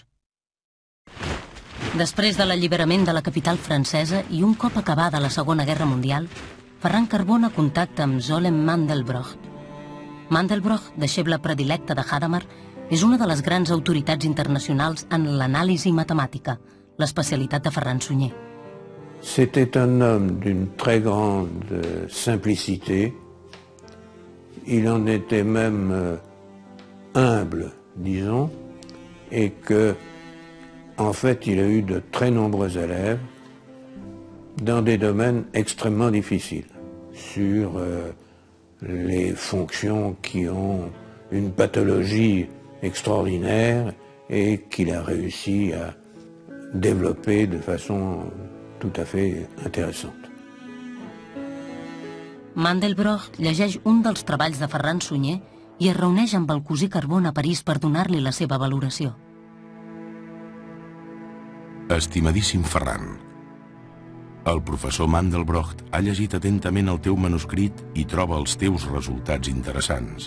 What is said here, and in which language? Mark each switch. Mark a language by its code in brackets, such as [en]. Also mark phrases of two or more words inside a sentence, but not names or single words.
[ca] Després de l'alliberament de la capital francesa i un cop acabada la Segona Guerra Mundial, Ferran Carbona contacta amb Zolem Mandelbrot. Mandelbrot, deixeble predilecte de Hadamard, és una de les grans autoritats internacionals en l'anàlisi matemàtica, l'especialitat de Ferran Sunyer. [fr] C'était un homme d'une très grande simplicité. Il en était même humble, disons, et que, en fait, il a eu de très nombreux élèves dans des domaines extrêmement difficiles, sur les fonctions qui ont une pathologie extraordinaire et qu'il a réussi à développer de façon tout à fait intéressante. [ca] Mandelbrot llegeix un dels treballs de Ferran Sunyer i es reuneix amb el cosí Carbona a París per donar-li la seva valoració. Estimadíssim Ferran, el professor Mandelbrot ha llegit atentament el teu manuscrit i troba els teus resultats interessants.